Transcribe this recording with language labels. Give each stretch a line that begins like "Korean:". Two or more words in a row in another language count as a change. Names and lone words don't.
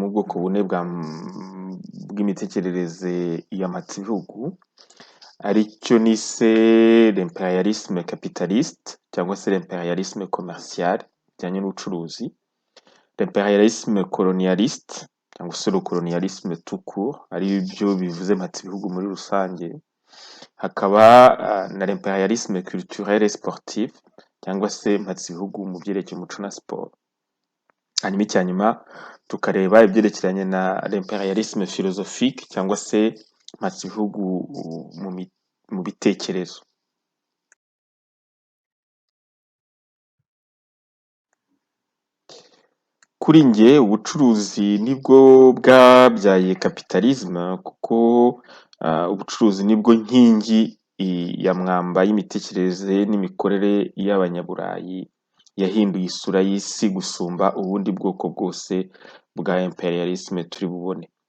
Kinyarwanda: ubwoko bune bw'imitekerereze ya mpatsibihugu, aricyo nise
French: l'impérialisme capitaliste
Kinyarwanda: cyangwa se
French: l'impérialisme commercial
Kinyarwanda: bijyanye n'ubucuruzi,
French: l'impérialisme colonialiste
Kinyarwanda: cyangwa se
French: le colonialisme tout court
Kinyarwanda: ari byo bivuze mpatsibihugu muri rusange, hakaba na
French: l'impérialisme culturel et sportif
Kinyarwanda: cyangwa se mpatsibihugu mu byerekeye umuco na siporo. Hanyuma icyanyuma tukareba ibyerekeranye na
French: l'impérialisme philosophique
Kinyarwanda: cyangwa se mpatsibihugu mu bitekerezo. Kuri njye ubucuruzi nibwo bwabyaye capitalisme kuko ubucuruzi nibwo nkingi ya mwamba y'imitekerereze n'imikorere y'Abanyaburayi yahinduye isura y'isi gusumba ubundi bwoko bwose bwa impérialisme turi bubone.